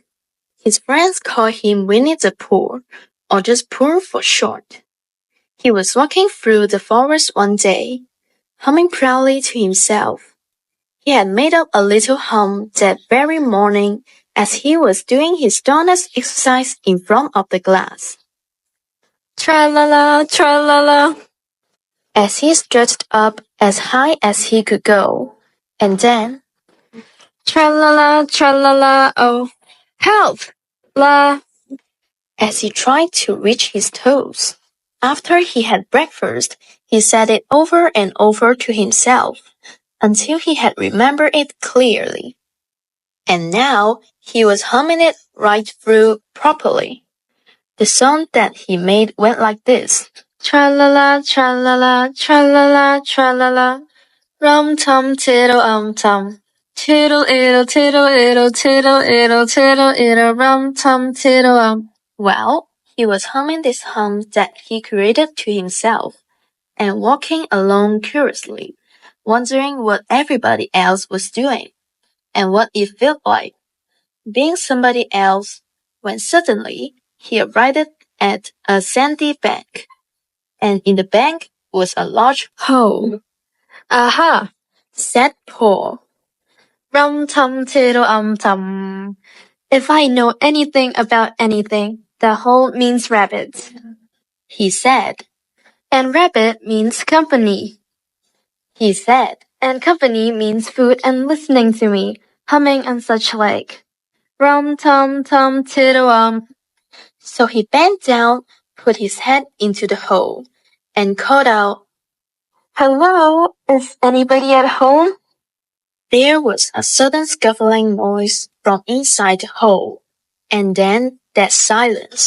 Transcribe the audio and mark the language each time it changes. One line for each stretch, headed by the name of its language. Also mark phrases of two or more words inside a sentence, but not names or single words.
English: His friends call him Winnie the Pooh, or just Pooh for short. He was walking through the forest one day, humming proudly to himself. He had made up a little hum that very morning as he was doing his donut exercise in front of the glass. Tra-la-la, tra-la-la, as he stretched up as high as he could go, and then, tra-la-la, tra-la-la, oh, help! La, as he tried to reach his toes. After he had breakfast, he said it over and over to himself, until he had remembered it clearly. And now he was humming it right through properly. The song that he made went like this. Tra-la-la, tra-la-la, tra-la-la, tra-la-la, rum-tum, tiddle-um-tum. Tiddle-iddle, tiddle-iddle, tiddle-iddle, tiddle-iddle, rum-tum, tiddle-um. Well, he was humming this hum that he created to himself, and walking along curiously, wondering what everybody else was doing, and what it felt like, being somebody else, when suddenly he arrived at a sandy bank, and in the bank was a large hole. Aha, said Paul. Rum-tum-tiddle-um-tum. If I know anything about anything, the hole means rabbit, he said. And rabbit means company, he said. And company means food and listening to me, humming and such like. Rum-tum-tum-tiddle-um. So he bent down, put his head into the hole, and called out, Hello, is anybody at home? There was a sudden scuffling noise from inside the hole, and then that silence.